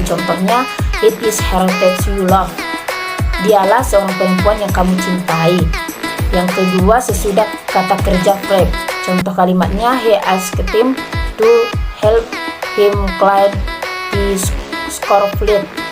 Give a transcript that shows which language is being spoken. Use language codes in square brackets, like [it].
[id] Contohnya, [en] it is her that you love. [id] Dialah seorang perempuan yang kamu cintai. Yang kedua, sesudah kata kerja verb. Contoh kalimatnya, [en] he asked him to help him clean the scoreboard.